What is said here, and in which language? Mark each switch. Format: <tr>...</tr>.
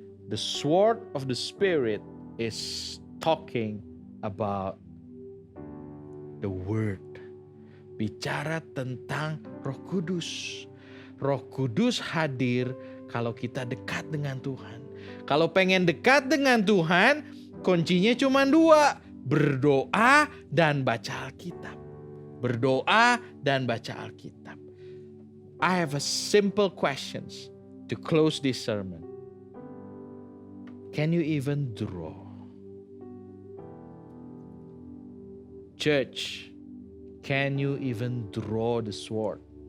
<en>The sword of the Spirit is talking about the word.</en> <id>Bicara tentang Roh Kudus. Roh Kudus hadir kalau kita dekat dengan Tuhan. Kalau pengen dekat dengan Tuhan, kuncinya cuma 2. Berdoa dan baca Alkitab. Berdoa dan baca Alkitab.</id> <en>I have a simple questions to close this sermon. Can you even draw? Church, can you even draw the sword?</en>